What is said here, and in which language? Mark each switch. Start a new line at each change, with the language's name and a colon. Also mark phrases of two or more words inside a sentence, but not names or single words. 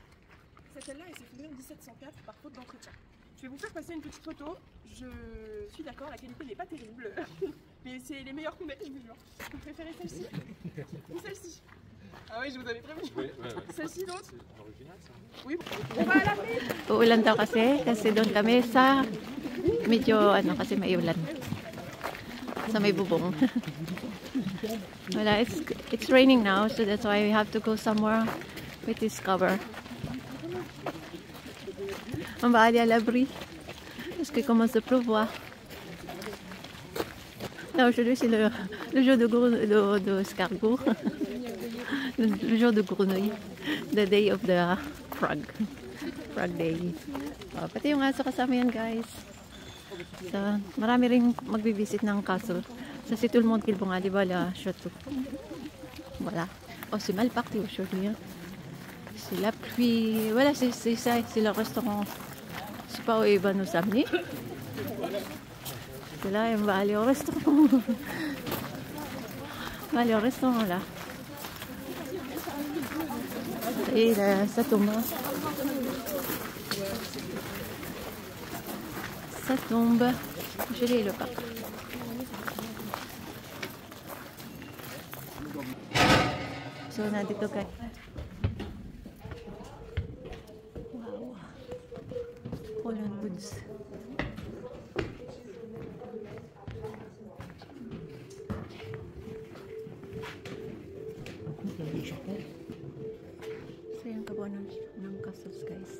French: Cette aile là, elle s'est effondrée en 1704 par faute d'entretien. Je vais vous faire passer une petite photo. Je suis d'accord, la qualité n'est pas terrible. Mais c'est les meilleures qu'on ait, je vous jure. Vous préférez celle-ci ou celle-ci? Ah oui, je vous avais prévenu. Celle-ci d'autres? Oui, on va à la mer.
Filipino: Uulan daw kasi doon kami sa medyo kasi may ulan. Sa may bubong. Wala,
English: it's raining now, so that's why we have to go somewhere with this cover.
French: On va aller à l'abri parce qu'il commence à pleuvoir. Là, aujourd'hui, c'est le jour de escargot. Le jour de grenouille.
English: The day of the frog. Frog day.
Filipino: Pati yung aso kasama yan, guys. So, marami rin magbivisit ng castle.
French: Ça, c'est tout le monde qui le va aller à château. Voilà. Oh, c'est mal parti aujourd'hui. Hein. C'est la pluie. Voilà, c'est ça. C'est le restaurant. Je sais pas où il va nous amener. Et là, on va aller au restaurant. On va aller au restaurant là. Et là, ça tombe. Ça tombe. Je l'ai le pas.
Filipino: So, nandito ka. Wow. Holland Woods. So, yung kabuuan ng castles, guys.